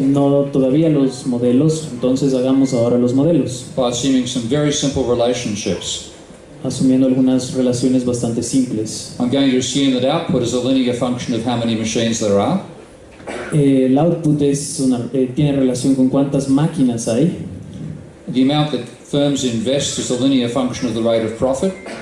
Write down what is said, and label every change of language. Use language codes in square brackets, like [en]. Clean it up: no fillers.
[es] No todavía los modelos, entonces hagamos ahora los modelos, [en] by assuming some very simple relationships. [es] asumiendo algunas relaciones bastante simples. [en] I'm going to assume that output is a linear function of how many machines there are. [es] El output tiene relación con cuántas máquinas hay. [en] The amount that firms invest is a linear function of the rate of profit.